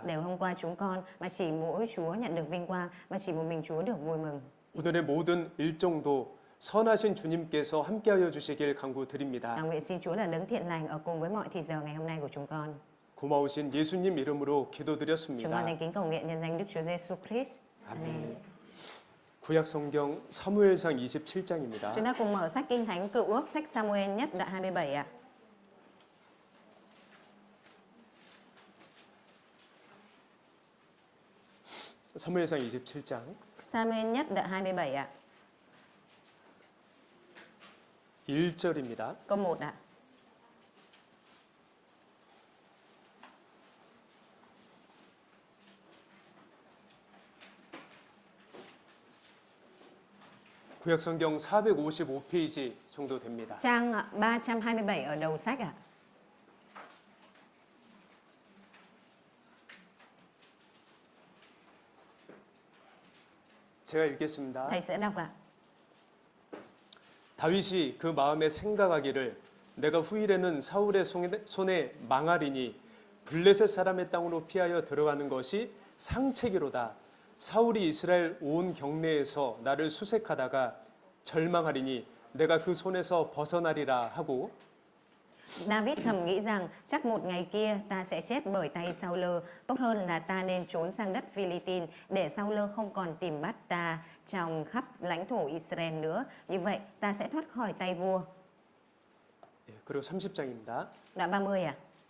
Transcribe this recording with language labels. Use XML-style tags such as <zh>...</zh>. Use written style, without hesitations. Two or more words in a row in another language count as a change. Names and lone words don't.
<vi>Đều hôm qua chúng con mà chỉ mỗi Chúa nhận được vinh quang và chỉ một mình Chúa được vui mừng.</vi> <ko>오늘의 모든 일정도 선하신 주님께서 함께하여 주시길 간구드립니다.</ko> <vi>Nguyện xin Chúa là đấng thiện lành ở cùng với mọi thì giờ ngày hôm nay của chúng con.</vi> <ko>고마우신 예수님 이름으로</ko> <vi>Chúng con</vi> <ko>기도드렸습니다.</ko> <vi>thành kính cầu nguyện nhân danh Đức Chúa Giêsu Christ. Amen.</vi> <ko>구약 성경 사무엘상 27장입니다.</ko> <vi>Chúng ta cùng mở sách Kinh Thánh Cựu Ước, sách Samuel nhất đoạn 27 ạ.</vi> <ko>사무엘상 27장</ko> <vi>Samuel nhất đoạn 27 ạ.</vi> <ko>1절입니다.</ko> <vi>Câu 1 ạ.</vi> <ko>구약 성경 455페이지 정도 됩니다.</ko> <vi>Trang 327 ở đầu sách ạ.</vi> <ko>제가 읽겠습니다.</ko> <vi>Thầy sẽ đọc ạ.</vi> <ko>다윗이 그 마음에 생각하기를 내가 후일에는 사울의 손에 망하리니 블레셋 사람의 땅으로 피하여 들어가는 것이 상책이로다. 사울이 이스라엘 온 경내에서 나를 수색하다가 절망하리니 내가 그 손에서 벗어나리라 하고</ko> <vi>David thầm nghĩ rằng chắc một ngày kia ta sẽ chết bởi tay Saul, tốt hơn là ta nên trốn sang đất Philippines để Saul không còn tìm bắt ta trong khắp lãnh thổ Israel nữa. Như vậy ta sẽ thoát khỏi tay vua.</vi> <ko>예, 그리고 30장입니다.</ko> <vi>Đoạn 30 à?</vi>